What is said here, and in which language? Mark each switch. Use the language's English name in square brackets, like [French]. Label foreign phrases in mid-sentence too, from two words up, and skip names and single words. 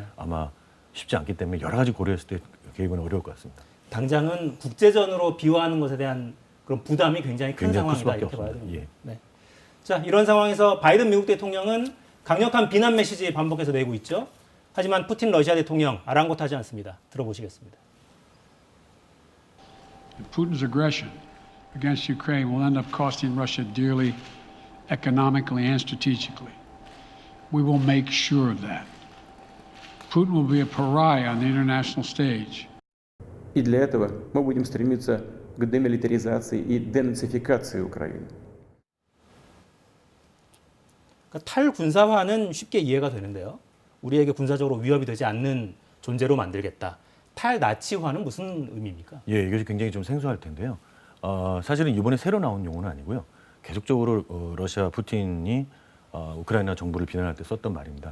[Korean] 아마 쉽지 않기 때문에 여러 가지 고려했을 때 개입은 어려울 것 같습니다. 당장은 국제전으로 비화하는 것에 대한 그런 부담이 굉장히 큰 굉장히 클 상황이다 수밖에 이렇게 봐야 없습니다. 됩니다. 예. 네. 자, 이런 상황에서 바이든 미국 대통령은 강력한 비난 메시지 반복해서 내고 있죠. 하지만 푸틴 러시아 대통령 아랑곳하지 않습니다. 들어보시겠습니다. [English] Putin's aggression against Ukraine will end up costing Russia dearly economically and strategically. We will make sure of that. Putin will be a pariah on the international stage. [Russian] И для этого мы будем стремиться к демилитаризации и денацификации Украины. [Korean] 그러니까 탈군사화는 쉽게 이해가 되는데요. 우리에게 군사적으로 위협이 되지 않는 존재로 만들겠다. 탈나치화는 무슨 의미입니까? 예, 이것이 굉장히 좀 생소할 텐데요. 사실은 이번에 새로 나온 용어는 아니고요. 계속적으로 러시아 푸틴이 우크라이나 정부를 비난할 때 썼던 말입니다.